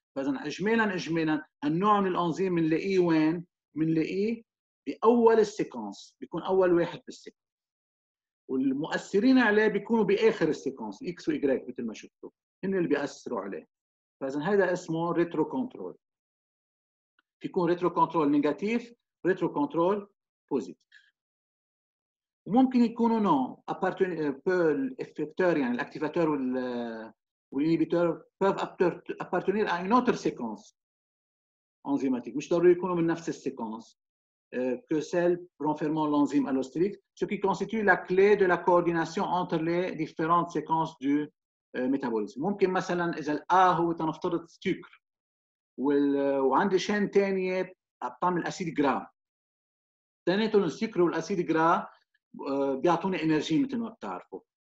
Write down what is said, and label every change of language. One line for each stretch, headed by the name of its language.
Arabic: فاذا اجمالا النوع من الانزيم بنلاقيه وين؟ بنلاقيه باول السيكونس، بيكون اول واحد بالسيكونس، والمؤثرين عليه بيكونوا باخر السيكونس، اكس واي مثل ما شفتوا هن اللي بياثروا عليه. فاذا هذا اسمه ريترو كنترول. بيكون ريترو كنترول نيجاتيف، ريترو كنترول بوزيتيف. وممكن يكونوا نو الافكتور يعني الاكتيفاتور والانيبيتور
French: peuvent appartenir à une autre séquence enzymatique،
Arabic: مش ضروري يكونوا من نفس السيكونس
French: que celle renfermant l'enzyme allostérique, ce qui constitue la clé de la coordination entre les différentes séquences du métabolisme.
Arabic: ممكن مثلا اذا الA هو تنفترض سكر وعندي شين ثانيه بتعمل اسيد جرا، اثنيناتهم السكر والاسيد جرا بيعطوني انرجي مثل ما بتعرفوا.